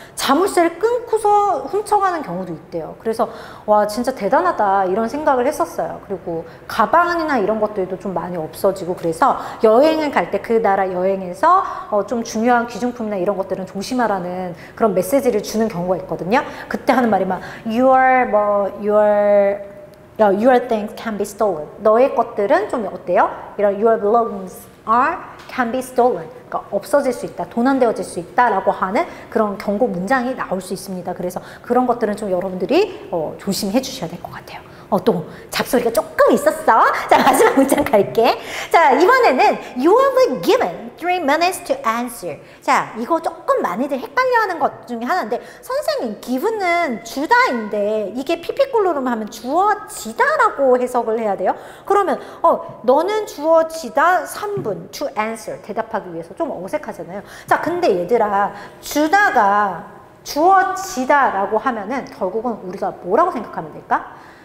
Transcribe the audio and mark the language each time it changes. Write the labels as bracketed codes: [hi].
[ko] 자물쇠를 끊고서 훔쳐가는 경우도 있대요. 그래서 와, 진짜 대단하다 이런 생각을 했었어요. 그리고 가방이나 이런 것들도 좀 많이 없어지고, 그래서 여행을 갈 때 그 나라 여행에서 좀 중요한 귀중품이나 이런 것들은 조심하라는 그런 메시지를 주는 경우가 있거든요. 그때 하는 말이 막 [en] your things can be stolen. [ko] 너의 것들은 좀 어때요? 이런 [en] your belongings can be stolen. [ko] 그러니까 없어질 수 있다, 도난되어질 수 있다라고 하는 그런 경고 문장이 나올 수 있습니다. 그래서 그런 것들은 좀 여러분들이 조심해 주셔야 될 것 같아요. 또 잡소리가 조금 있었어. 자, 마지막 문장 갈게. 자, 이번에는 [en] you will be given 3 minutes to answer. [ko] 자, 이거 조금 많이들 헷갈려하는 것 중에 하나인데, 선생님 given은 주다인데 이게 PP꼴로로 하면 주어지다라고 해석을 해야 돼요. 그러면 너는 주어지다 3분 [en] to answer, [ko] 대답하기 위해서. 좀 어색하잖아요. 자, 근데 얘들아, 주다가 주어지다라고 하면은 결국은 우리가 뭐라고 생각하면 될까?